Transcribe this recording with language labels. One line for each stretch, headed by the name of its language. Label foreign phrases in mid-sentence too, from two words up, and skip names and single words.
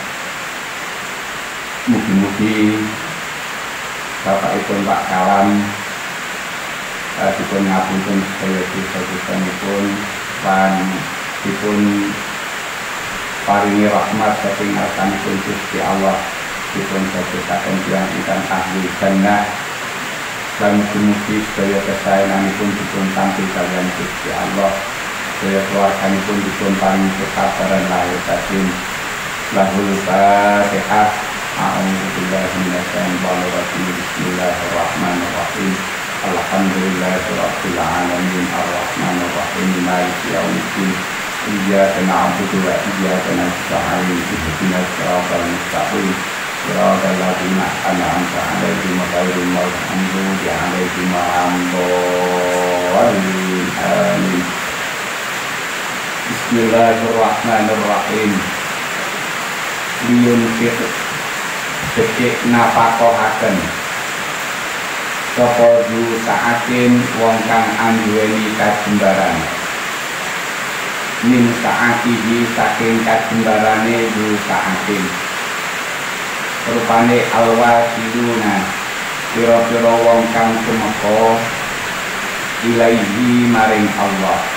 Javanese: Mugi-mugi bapakipun Pak Kalam dipun ngapunten sedaya dosa-dosanipun lan dipun paringi rahmat saking ngarsanipun Gusti Allah, dipun dadosaken tiyang ingkang ahli jannah lan mugi-mugi sedaya kesayanganipun dipun tampi kaliyan Gusti Allah, sedaya keluarganipun dipun paringi kesabaran lahir batin.
Arabic: له الفاتحة. أعوذ بالله من الشيطان الرجيم. بسم الله الرحمن الرحيم. الحمد لله رب العالمين. الرحمن الرحيم. مالك يوم الدين. إياك نعبد وإياك نستعين. اهدنا الصراط المستقيم. صراط الذين أنعمت عليهم غير المغضوب عليهم ولا الضالين. آمين. بسم الله الرحمن الرحيم.
Javanese: Liyunfiq becik nafakohaken sapa
Arabic: ذو سعة
Javanese: wong kang anduweni kajembaran
Arabic: من سعته
Javanese: saking kajembarane
Arabic: ذو سعة
Javanese: rupane alwasiluna pira-pira wong kang tumeka ilaihi maring Allah